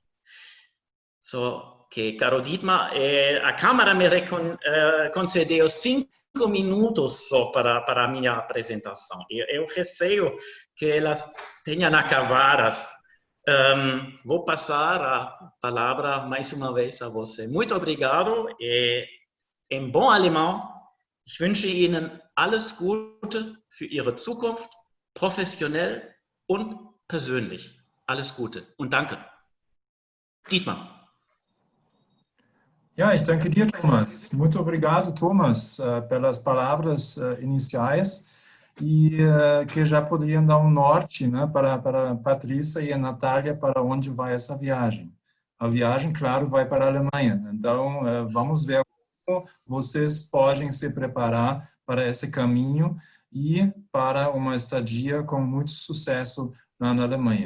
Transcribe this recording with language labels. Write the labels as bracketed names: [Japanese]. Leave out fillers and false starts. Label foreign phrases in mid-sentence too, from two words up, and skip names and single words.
[Portuguese] Só que, caro Dietmar, a Câmara me concedeu 5 minutos só para a minha apresentação. Eu receio que elas tenham acabadas. Vou passar a palavra mais uma vez a você. Muito obrigado e, em bom alemão, [German] ich wünsche Ihnen alles Gute für Ihre Zukunft, professionell und persönlich. Alles Gute und danke. Dietmar. Ja, ich danke dir, Thomas. [Portuguese] Muito obrigado, Thomas, pelas palavras iniciais e que já poderiam dar um norte, né, para a Patrícia e a Natália para onde vai essa viagem. A viagem, claro, vai para a Alemanha. Então, vamos ver como vocês podem se preparar para esse caminho e para uma estadia com muito sucesso lá na Alemanha.